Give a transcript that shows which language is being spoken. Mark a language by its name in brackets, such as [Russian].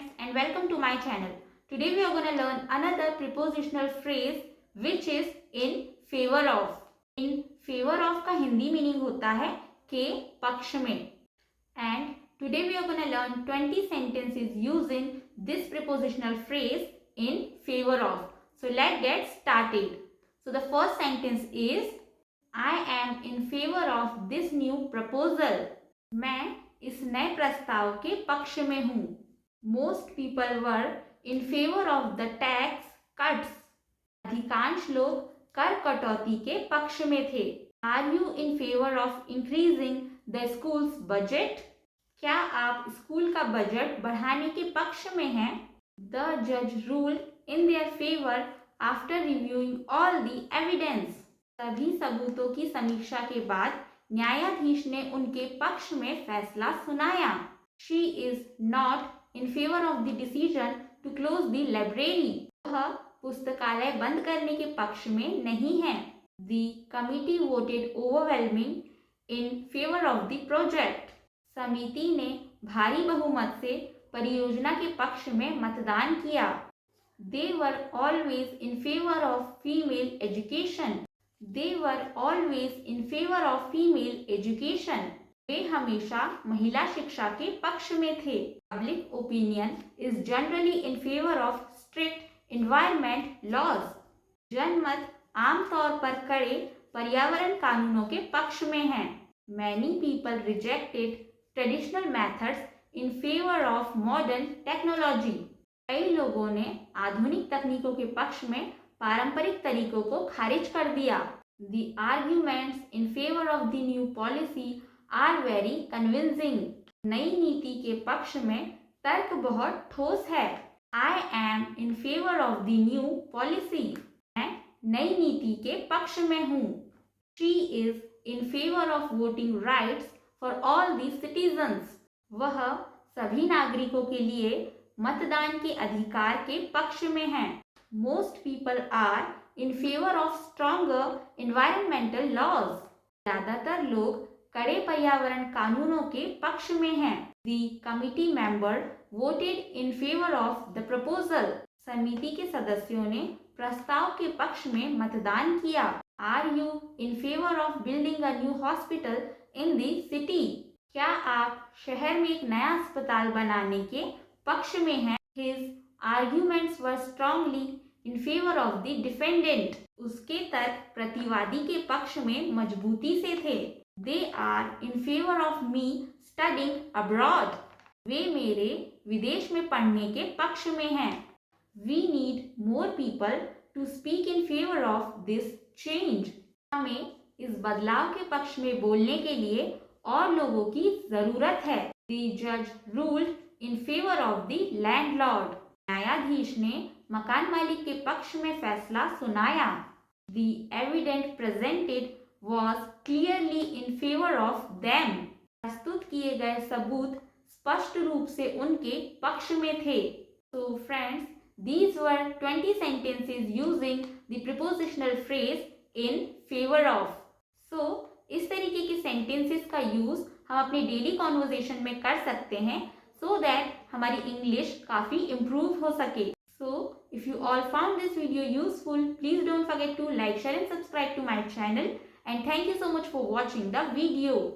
[English] and welcome to my channel. Today we are going to learn another prepositional phrase which is in favor of. In favor of [Hindi] का Hindi meaning होता है के पक्ष में. [English] And today we are going to learn 20 sentences using this prepositional phrase in favor of. So let's get started. So the first sentence is I am in favor of this new proposal. [Hindi] मैं इस नए प्रस्ताव के पक्ष में हूँ. [English] Most people were in favor of the tax cuts. [Hindi] अधिकांश लोग कर कटौती के पक्ष में थे. [English] Are you in favor of increasing the school's budget? [Hindi] क्या आप स्कूल का बजट बढ़ाने के पक्ष में हैं? [English] The judge ruled in their favor after reviewing all the evidence. [Hindi] सभी सबूतों की समीक्षा के बाद न्यायाधीश ने उनके पक्ष में फैसला सुनाया. [English] She is not in favor of the decision to close the library. [Hindi] वह पुस्तकालय बंद करने के पक्ष में नहीं है. [English] The committee voted overwhelming in favor of the project. [Hindi] समिति ने भारी बहुमत से परियोजना के पक्ष में मतदान किया. [English] They were always in favor of female education. They were always in favor of female education. [Hindi] वे हमेशा महिला शिक्षा के पक्ष में थे. [English] Public opinion is generally in favor of strict environment laws. [Hindi] जनमत आमतौर पर कड़े पर्यावरण कानूनों के पक्ष में है. [English] Many people rejected traditional methods in favor of modern technology. [Hindi] कई लोगों ने आधुनिक तकनीकों के पक्ष में पारंपरिक तरीकों को खारिज कर दिया. [English] The arguments in favor of the new policy are very convincing. [Hindi] नई नीति के पक्ष में तर्क बहुत ठोस है. [English] I am in favor of the new policy. [Hindi] मैं नई नीति के पक्ष में हूँ. [English] She is in favor of voting rights for all the citizens. [Hindi] वह सभी नागरिकों के लिए मतदान के अधिकार के पक्ष में है. [English] Most people are in favor of stronger environmental laws. [Hindi] ज्यादातर लोग कड़े पर्यावरण कानूनों के पक्ष में हैं. [English] The committee member voted in favor of the proposal. [Hindi] समिति के सदस्यों ने प्रस्ताव के पक्ष में मतदान किया. [English] Are you in favor of building a new hospital in the city? [Hindi] क्या आप शहर में एक नया अस्पताल बनाने के पक्ष में हैं? [English] His arguments were strongly in favor of the defendant. [Hindi] उसके तर्क प्रतिवादी के पक्ष में मजबूती से थे. [English] They are in favor of me studying abroad. [Hindi] वे मेरे विदेश में पढ़ने के पक्ष में हैं. [English] We need more people to speak in favor of this change. [Hindi] हमें इस बदलाव के पक्ष में बोलने के लिए और लोगों की जरूरत है. [English] The judge ruled in favor of the landlord. [Hindi] न्यायाधीश ने मकान मालिक के पक्ष में फैसला सुनाया. [English] The evidence presented was clearly in favor of them. [Hindi] प्रस्तुत किए गए सबूत स्पष्ट रूप से उनके पक्ष में थे. [English] So friends, these were 20 sentences using the prepositional phrase in favor of. [Hindi] So इस तरीके के सेंटेंसेस का यूज हम अपने डेली कॉन्वर्जेशन में कर सकते हैं [English] so that [Hindi] हमारी इंग्लिश काफी इम्प्रूव हो सके. [English] So if you all found this video useful, please don't forget to like, share and subscribe to my channel. And thank you so much for watching the video.